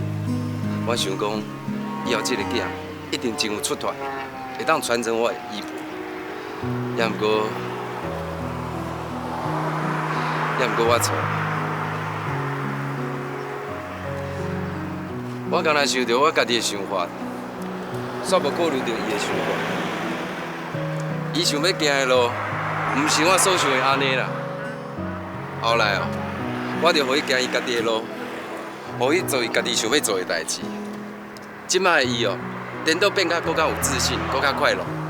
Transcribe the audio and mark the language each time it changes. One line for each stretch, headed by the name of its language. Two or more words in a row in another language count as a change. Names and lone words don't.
Min Nan Chinese: 我想讲，以后这个囝一定真有出头，会当传承我的衣钵。也毋过我错。我刚才想到我家己的想法，煞无考虑到伊的想法。伊想要行的路，毋是我所想的安尼啦。后来哦，我就互伊行伊家己的路，互伊做伊家己想要做的代志。即摆的伊哦，颠倒变甲更较有自信，更较快乐。